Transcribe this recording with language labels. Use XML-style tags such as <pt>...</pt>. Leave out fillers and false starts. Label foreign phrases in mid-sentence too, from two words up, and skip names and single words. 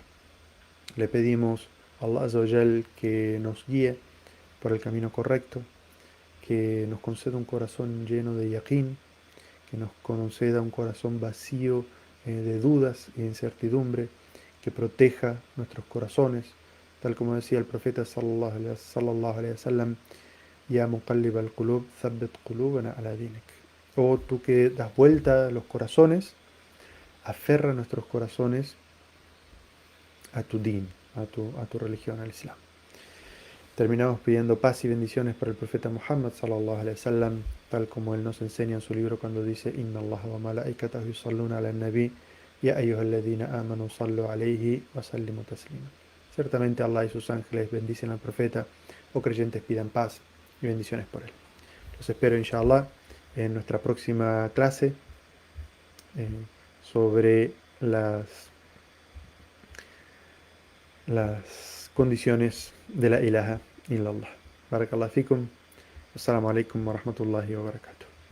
<es>Le pedimos a</es> <ar>الله عز وجل</ar> <es>que nos guíe por el camino correcto, que nos conceda un corazón lleno de yaqeen, que nos conceda un corazón vacío de dudas e incertidumbre, que proteja nuestros corazones, tal como decía el profeta</es> <ar>صلى الله عليه وسلم, يا مقلب القلوب ثبت قلوبنا على دينك.</ar> <es>O tú que das vuelta a los corazones, aferra nuestros corazones a tu din, a tu religión, al Islam. Terminamos pidiendo paz y bendiciones para el profeta Muhammad</es> <ar>صلى الله عليه وسلم,</ar> <es>tal como él nos enseña en su libro cuando dice</es> <ar>إن الله وملائكته يصلون على النبي يا أيها الذين آمنوا صلوا عليه وسلموا تسليما.</ar> <es>Ciertamente Allah y sus ángeles bendicen al profeta, o creyentes pidan paz y bendiciones por él. Los espero inshallah en nuestra próxima clase eh, sobre las condiciones de</es> <ar>لا إله إلا الله. بارك الله فيكم. السلام عليكم ورحمة الله وبركاته.</ar>